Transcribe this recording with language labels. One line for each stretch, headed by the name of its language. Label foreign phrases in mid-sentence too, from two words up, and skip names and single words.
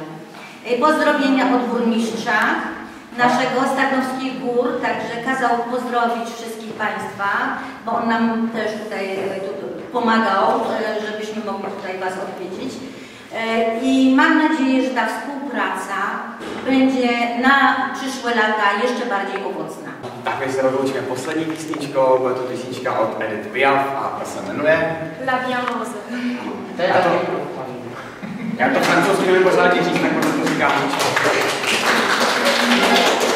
Polish: Pozdrowienia od burmistrza naszego z Tarnowskich Gór, także kazał pozdrowić wszystkich Państwa, bo on nam też tutaj pomagał, żebyśmy mogli tutaj Was odwiedzić. I mam nadzieję, że ta współpraca będzie na przyszłe lata jeszcze bardziej owocna.
Czech: Tak my se rozloučíme poslední písničkou, bude to písnička od Edith Piaf a ta se jmenuje La Bienrose. To je taky pro Já to francouzsky nevím pořádně říct, tak to říkám.